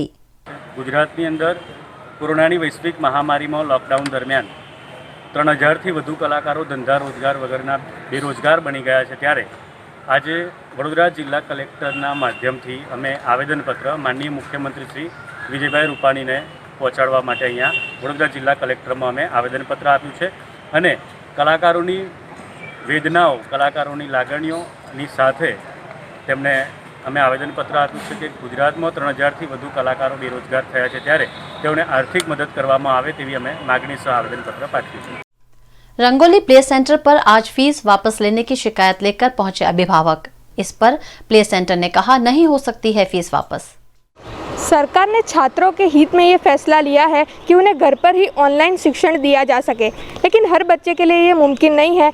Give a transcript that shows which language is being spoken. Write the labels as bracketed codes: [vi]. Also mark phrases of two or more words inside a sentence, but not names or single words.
[gu] ગુજરાતની અંદર કોરોનાની વૈશ્વિક મહામારીમાં લૉકડાઉન દરમિયાન 3000 થી વધુ કલાકારો ધંધા રોજગાર વગેરે બેરોજગાર બની ગયા છે। ત્યારે આજ વડોદરા જિલ્લા કલેક્ટરના માધ્યમથી અમે આવેદનપત્ર માનનીય મુખ્યમંત્રી શ્રી વિજયભાઈ રૂપાણીને પહોંચાડવા માટે અહીંયા વડોદરા જિલ્લા કલેક્ટરમાં અમે આવેદનપત્ર આપ્યું છે અને કલાકારોની વેદનાઓ કલાકારોની લાગણીઓની સાથે તેમને અમે આવેદનપત્ર આપ્યું છે કે ગુજરાતમાં 3000 થી વધુ કલાકારો બેરોજગાર થયા છે ત્યારે તેઓને આર્થિક મદદ કરવામાં આવે તેવી અમે માગણી સહ આવેદનપત્ર પાઠવ્યું છે। [hi] रंगोली प्ले सेंटर पर आज फीस वापस लेने की शिकायत लेकर पहुंचे अभिभावक। इस पर प्ले सेंटर ने कहा नहीं हो सकती है फीस वापस। सरकार ने छात्रों के हित में ये फैसला लिया है कि उन्हें घर पर ही ऑनलाइन शिक्षण दिया जा सके, लेकिन हर बच्चे के लिए ये मुमकिन नहीं है।